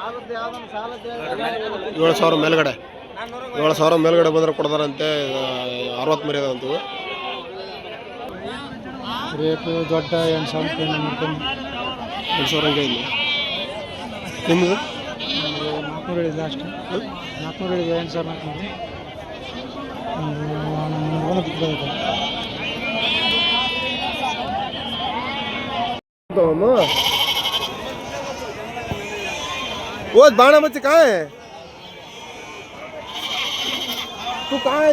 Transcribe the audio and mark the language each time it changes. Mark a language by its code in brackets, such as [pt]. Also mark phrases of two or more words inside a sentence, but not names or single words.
[kn] 7,000 ಮೇಲ್ಗಡೆ. 7,000 ಮೇಲ್ಗಡೆ ಬಂದರೆ ಕೊಡ್ತಾರಂತೆ. 60 ಮರಿ ಅದಂತೂ ರೇಟು ದೊಡ್ಡ 8,000 ಹಂಗೆ ಇಲ್ಲ. ನಿಮ್ಮದು 400 ಇದೆ ಅಷ್ಟೇ. 400 ಇದೆ. 8,400 [hi] वो बाणा बच्चे कहाँ है? तू कहाँ है?